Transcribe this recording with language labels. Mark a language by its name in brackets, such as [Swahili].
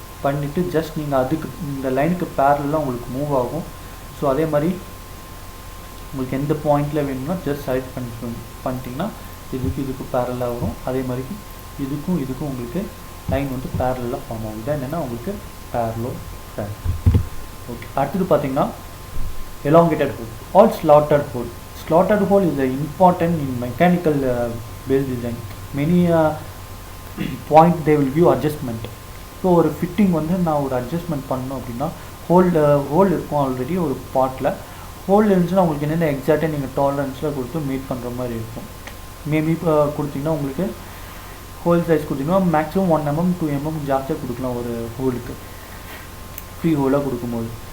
[Tamil] பண்ணிவிட்டு ஜஸ்ட் நீங்கள் அதுக்கு இந்த லைனுக்கு பேரலாக உங்களுக்கு மூவ் ஆகும். ஸோ அதே மாதிரி உங்களுக்கு எந்த பாயிண்டில் வேணும்னா ஜஸ்ட் செலக்ட் பண்ணிட்டீங்கன்னா இதுக்கு பேரலாக வரும். அதே மாதிரி இதுக்கும் உங்களுக்கு லைன் வந்து பேரலாக ஃபார்ம் ஆகும். இதான் என்னென்னா உங்களுக்கு பேரலோகிராம். ஓகே அடுத்தது பார்த்தீங்கன்னா [English] elongated hole or slotted hole. Slotted hole is important in mechanical build design. Many point they will give adjustment. [Tamil] So ஒரு ஃபிட்டிங் வந்து நான் ஒரு அட்ஜஸ்ட்மெண்ட் பண்ணணும் அப்படின்னா ஹோல் இருக்கும். ஆல்ரெடி ஒரு பார்ட்டில் ஹோல் இருந்துச்சுன்னா உங்களுக்கு என்னென்ன எக்ஸாக்டாக நீங்கள் டாலரன்ஸில் கொடுத்து மீட் பண்ணுற மாதிரி இருக்கும். மேபி கொடுத்தீங்கன்னா உங்களுக்கு ஹோல் சைஸ் கொடுத்தீங்கன்னா மேக்ஸிமம் 1 mm 2 mm ஜாஸ்தியாக கொடுக்கலாம் ஒரு ஹோலுக்கு, ஃப்ரீ ஹோலாக கொடுக்கும்போது.